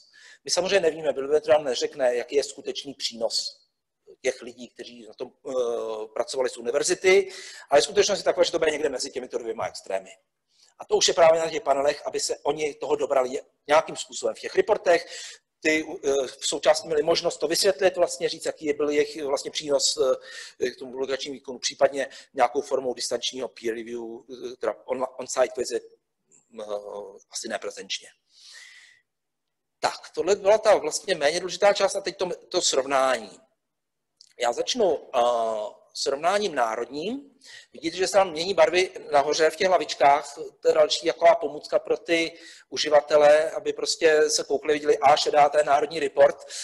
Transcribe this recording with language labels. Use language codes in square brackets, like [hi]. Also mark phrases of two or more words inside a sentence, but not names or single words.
[cs] My samozřejmě nevíme, bibliometr nám neřekne, jaký je skutečný přínos těch lidí, kteří na tom pracovali z univerzity, ale skutečnost je taková, že to bude někde mezi těmito dvěma extrémy. A to už je právě na těch panelech, aby se oni toho dobrali nějakým způsobem. V těch reportech ty v součástí měli možnost to vysvětlit, vlastně říct, jaký byl jejich vlastně přínos k tomu publikačnímu výkonu, případně nějakou formou distančního [en] peer review, [cs] teda [en] on-site visit, [cs] asi neprezenčně. Tak, tohle byla ta vlastně méně důležitá část a teď to srovnání. Já začnu srovnáním národním. Vidíte, že se tam mění barvy nahoře v těch hlavičkách. To je další taková pomůcka pro ty uživatele, aby prostě se koukli, viděli, šedá, to je národní report.